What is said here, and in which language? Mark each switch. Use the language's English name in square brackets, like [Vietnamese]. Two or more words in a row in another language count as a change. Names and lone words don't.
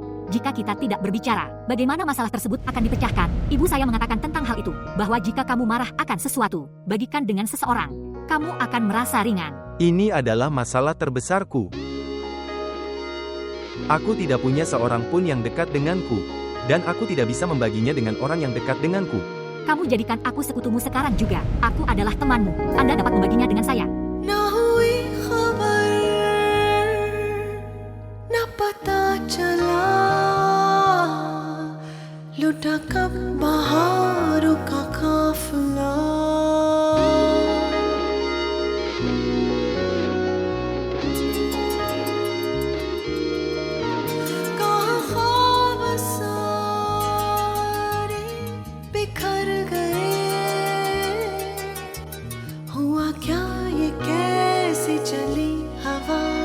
[Indonesian] jika kita tidak berbicara. Bagaimana masalah tersebut akan dipecahkan? Ibu saya mengatakan tentang hal itu, bahwa jika kamu marah akan sesuatu, bagikan dengan seseorang, kamu akan merasa ringan. Ini adalah masalah terbesarku. Aku tidak punya seorang pun yang dekat denganku, dan aku tidak bisa membaginya dengan orang yang dekat denganku. Kamu jadikan aku sekutumu sekarang juga. Aku adalah temanmu. Anda dapat membaginya dengan saya. [Hindi] ना हुई खबर ना पता चला लुटा कब बहारों का काफिला कहाँ ख्वाब सारे बिखर गए हुआ क्या ये कैसे चली हवा